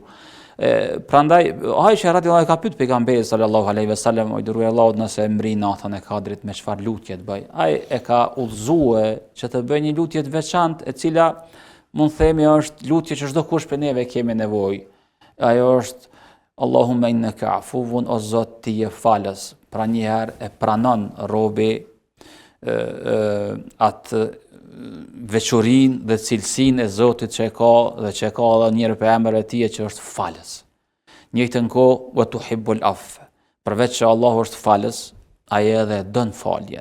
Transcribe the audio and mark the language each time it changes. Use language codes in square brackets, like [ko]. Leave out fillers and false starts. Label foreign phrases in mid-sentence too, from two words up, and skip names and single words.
[sq] Prandaj Aisha [ar] رضي الله عنها [sq] ka pyet pejgamberin [ar] صلى الله عليه وسلم, [sq] o i dërguari i Allahut, nëse mri natën e kadrit me çfarë lutje të bëj. Ai e ka udhëzuar që të bëj një lutje të veçantë, e cila mund themi është lutje që çdo kush për neve kemi nevojë. Ajo është [ar] اللهم إنك عفو, [sq] o Zot ti je falës. Pra njëherë e pranon robi atë veçorinë dhe cilësinë e Zotit që e ka dhe që e ka edhe njëri për emër e tij që është falës. Njëjtën kohë [ar] وتحب العفو. [sq] Përveç që Allahu është falës, ai edhe don faljen.